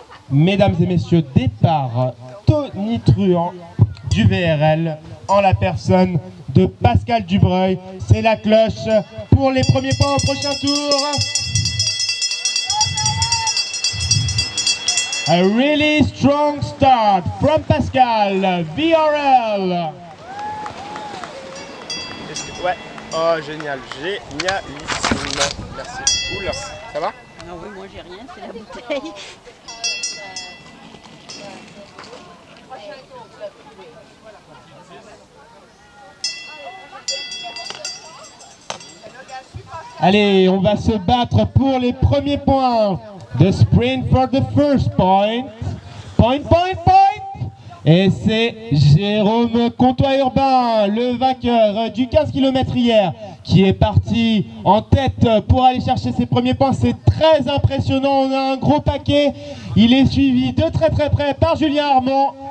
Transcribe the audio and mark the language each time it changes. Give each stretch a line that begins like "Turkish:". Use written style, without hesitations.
French: Mesdames et messieurs, départ tonitruant du VRL en la personne de Pascal Dubreuil. C'est la cloche pour les premiers points au prochain tour.
English: A really strong start from Pascal, VRL.
French: Ouais, oh génial, génialissime. Merci. Oula, ça va? Non, oui, moi j'ai rien, c'est la bouteille. Allez, on va se battre pour les premiers points.
English: The sprint for the first point. Point.
French: Et c'est Jérôme Comtois-Urbain, le vainqueur du 15 km hier, qui est parti en tête pour aller chercher ses premiers points. C'est très impressionnant, on a un gros paquet. Il est suivi de très près par Julien Armand.